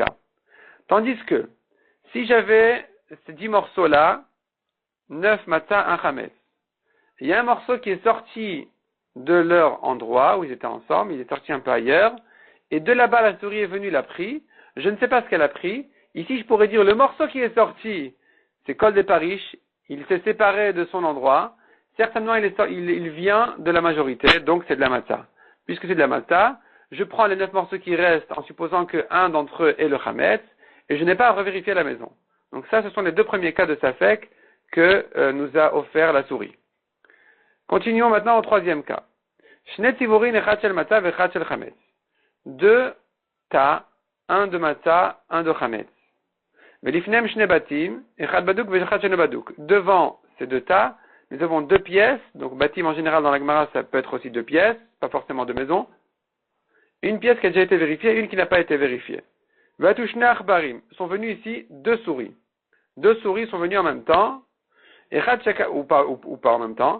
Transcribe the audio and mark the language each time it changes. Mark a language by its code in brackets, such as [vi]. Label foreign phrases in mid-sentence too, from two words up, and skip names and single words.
[fr] Tandis que, si j'avais ces 10 morceaux-là, 9 matzah, un chametz, il y a un morceau qui est sorti de leur endroit où ils étaient ensemble, il est sorti un peu ailleurs, et de là-bas la souris est venue, l'a pris, je ne sais pas ce qu'elle a pris, ici je pourrais dire le morceau qui est sorti, c'est [he] כל דפריש, [fr] il s'est séparé de son endroit, certainement il vient de la majorité, donc c'est de la matzah. Puisque c'est de la matzah, je prends les 9 morceaux qui restent en supposant qu'un d'entre eux est le chametz, et je n'ai pas à revérifier la maison. Donc ça, ce sont les 2 premiers cas de safek que nous a offert la souris. Continuons maintenant au 3e cas. [he] שני צבורין אחד של מצה ואחד של חמץ. [fr] 2 tas, un de matzah, un de chametz. [he] ולפניהם שני בתים אחד בדוק ואחד שאינו בדוק. [fr] Devant ces 2 tas, nous avons 2 pièces. Donc batim en général dans la Gemara, ça peut être aussi 2 pièces, pas forcément de maison. Une pièce qui a déjà été vérifiée, une qui n'a pas été vérifiée. [he] ובאו שני עכברים. [fr] Sont venus ici 2 souris. 2 souris sont venues en même temps. Ou pas en même temps.